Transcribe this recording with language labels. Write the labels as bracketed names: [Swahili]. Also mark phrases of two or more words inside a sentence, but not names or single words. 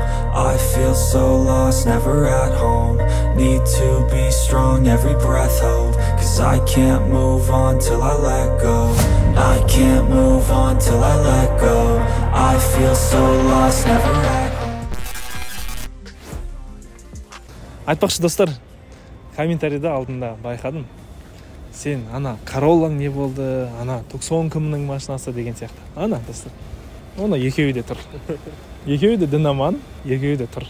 [English] I feel so lost, never at home. Need to be strong, every breath hold. Cause I can't move on till I let go. I can't move on till I let go. I feel so lost, never at home. [Kazakh] Айтпақшы достар, комментарийда алдында байқадым. Сен ана Короллаң не болды, ана Tucson кімнің машинасы деген сияқты. Ана достар, оны екеуі де тұр. Екеуі де дінаман, екеуі де тұр.